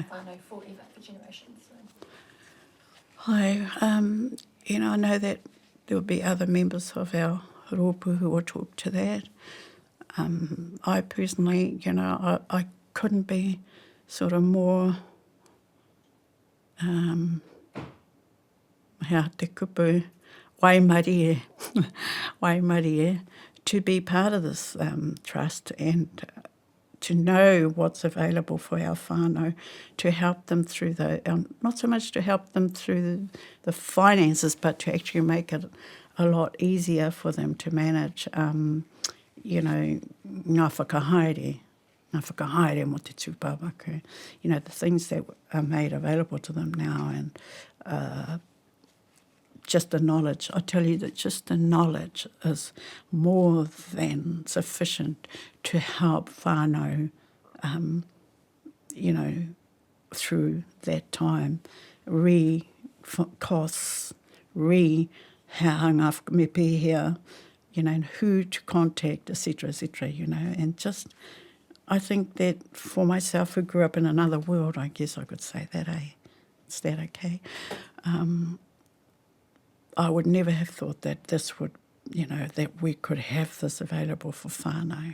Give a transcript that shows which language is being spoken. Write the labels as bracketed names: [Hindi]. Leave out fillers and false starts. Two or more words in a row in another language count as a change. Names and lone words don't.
[English] on whānau forever, for generations. So. I know that there will be other members of our rōpū who will talk to that. I personally, I couldn't be sort of more [Māori] hea te kupu, waimarie, waimarie, [English] to be part of this trust and to know what's available for our whānau, to help them through not so much to help them through the finances, but to actually make it a lot easier for them to manage, [Māori] ngā whakahaere mo te tūpāpaku, [English] the things that are made available to them now, and just the knowledge. I tell you that just the knowledge is more than sufficient to help whānau, through that time, costs, [Māori] hanga me pēhea, [English] and who to contact, etc., and just, I think that for myself who grew up in another world, I guess I could say that, Is that okay? I would never have thought that this would, that we could have this available for whānau.